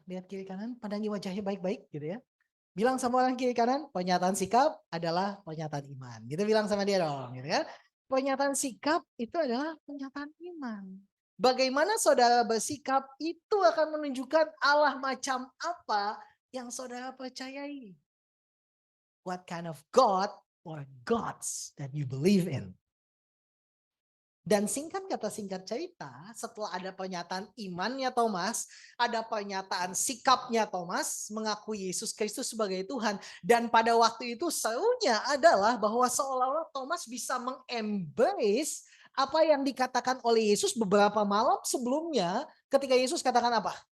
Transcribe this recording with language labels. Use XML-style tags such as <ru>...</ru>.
<id>Lihat kiri kanan, pandangi wajahnya baik-baik, gitu ya. Bilang sama orang kiri kanan, pernyataan sikap adalah pernyataan iman. Gitu bilang sama dia dong, gitu ya. Pernyataan sikap itu adalah pernyataan iman. Bagaimana saudara bersikap itu akan menunjukkan Allah macam apa yang saudara percayai.</id> <en>What kind of God or gods that you believe in.</en> <id>Dan singkat kata singkat cerita, setelah ada pernyataan imannya Thomas, ada pernyataan sikapnya Thomas mengakui Yesus Kristus sebagai Tuhan. Dan pada waktu itu serunya adalah bahwa seolah-olah Thomas bisa mengembrace apa yang dikatakan oleh Yesus beberapa malam sebelumnya ketika Yesus katakan apa?</id>